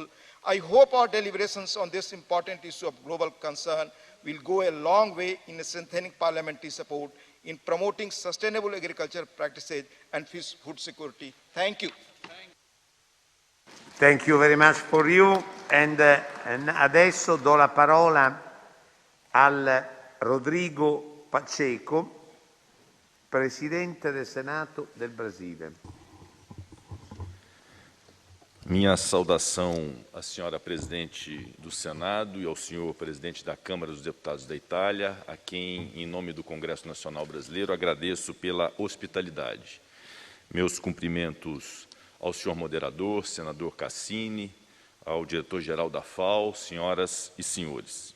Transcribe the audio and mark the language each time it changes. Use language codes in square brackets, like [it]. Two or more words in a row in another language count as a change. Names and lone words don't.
[en] I hope our deliberations on this important issue of global concern will go a long way in strengthening parliamentary support in promoting sustainable agricultural practices and food security. Thank you. Thank you very much for you. [it] And adesso do la parola al Rodrigo Pacheco, Presidente del Senato del Brasile. [pt] Minha saudação à senhora Presidente do Senado e ao senhor Presidente da Câmara dos Deputados da Itália, a quem, em nome do Congresso Nacional Brasileiro, agradeço pela hospitalidade. Meus cumprimentos ao senhor Moderador, senador CASINI, ao diretor-geral da FAO, senhoras e senhores.